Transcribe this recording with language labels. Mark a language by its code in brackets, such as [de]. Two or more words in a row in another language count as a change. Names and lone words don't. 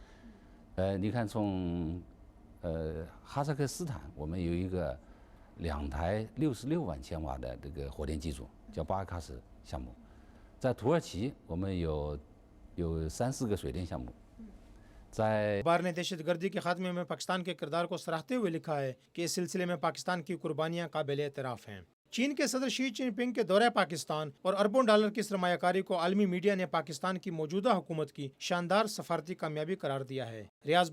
[zh] 你看从哈萨克斯坦，我们有一个2台66万千瓦的这个火电机组，叫巴尔喀什项目。在土耳其，我们有3-4个水电项目。在 [ur] اخبار نے دہشت گردی کے خاتمے میں پاکستان کے کردار کو سراہتے ہوئے لکھا ہے کہ اس سلسلے میں پاکستان کی قربانیاں قابل اعتراف ہیں. چین کے صدر شی جن پنگ کے دورے پاکستان اور اربوں ڈالر کی سرمایہ کاری کو عالمی میڈیا نے پاکستان کی موجودہ حکومت کی شاندار سفارتی کامیابی قرار دیا ہے.